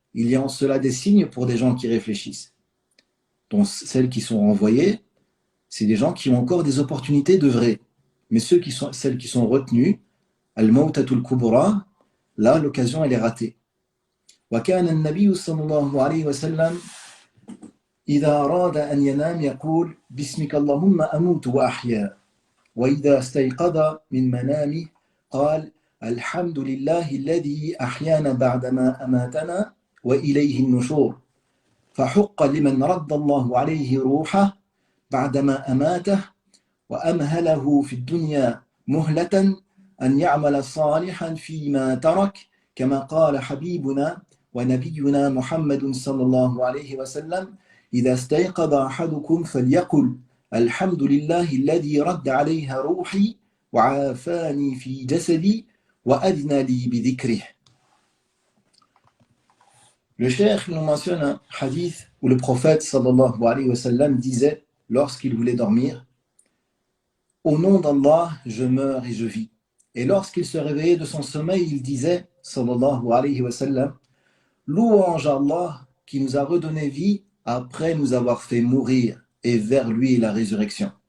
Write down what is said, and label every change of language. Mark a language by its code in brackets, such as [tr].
[fr] Il y a en cela des signes pour des gens qui réfléchissent. Donc, celles qui sont renvoyées, c'est des gens qui ont encore des opportunités d'œuvrer. Mais celles qui sont retenues, al-mawtatul kubra, là, l'occasion, elle est ratée. [ar] وكان النبي صلى الله عليه وسلم إذا أراد أن ينام يقول بسمك اللهم أموت وأحيا وإذا استيقظ من منامه قال الحمد لله الذي أحيانا بعدما أماتنا وإليه النشور فحق لمن رد الله عليه روحه بعدما أماته وأمهله في الدنيا مهلة أن يعمل صالحا فيما ترك كما قال حبيبنا ونبينا محمد صلى الله عليه وسلم إذا استيقظ أحدكم فليقل الحمد لله الذي رد عليها روحي وعافاني في جسدي وأذن لي بذكره. [fr] Le cheikh nous mentionne un hadith où le prophète sallallahu alayhi wa sallam disait lorsqu'il voulait dormir: au nom d'Allah, je meurs et je vis. Et lorsqu'il se réveillait de son sommeil, il disait sallallahu alayhi wa sallam: louange à Allah qui nous a redonné vie après nous avoir fait mourir, et vers lui la résurrection.